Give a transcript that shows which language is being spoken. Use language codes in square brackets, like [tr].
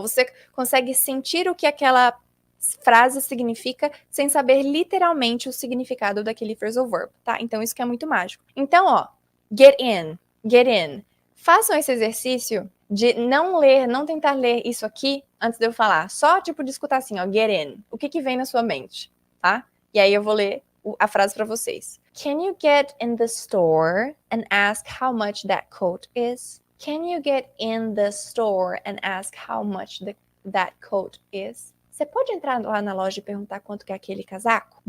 [pt] Ou você consegue sentir o que aquela frase significa sem saber literalmente o significado daquele phrasal verb, tá? Então isso que é muito mágico. Então, ó, get in, get in. Façam esse exercício de não tentar ler isso aqui antes de eu falar. Só, tipo, de escutar assim, ó, get in. O que vem na sua mente, tá? E aí eu vou ler a frase pra vocês. [en] Can you get in the store and ask how much that coat is? Can you get in the store and ask how much that coat is? [pt] Você pode entrar lá na loja e perguntar quanto que é aquele casaco?